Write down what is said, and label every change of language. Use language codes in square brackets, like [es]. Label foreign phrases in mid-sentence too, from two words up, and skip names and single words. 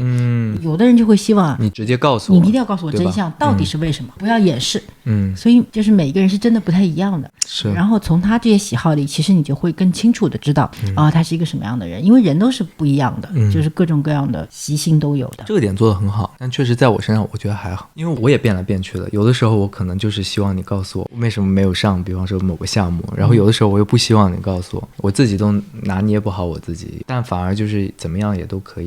[zh] 有的人就會希望你直接告訴我，你一定要告訴我真相，到底是為什麼，不要掩飾。所以就是每個人是真的不太一樣的。是。然後從他這些喜好裡，其實你就會更清楚的知道他是一個什麼樣的人，因為人都是不一樣的，就是各種各樣的習性都有的。這個點做得很好，但確實在我身上我覺得還好，因為我也變來變去的。有的時候我可能就是希望你告訴我為什麼沒有上，比方說某個項目，然後有的時候我又不希望你告訴我，我自己都拿捏不好我自己，但反而就是怎麼樣也都可以。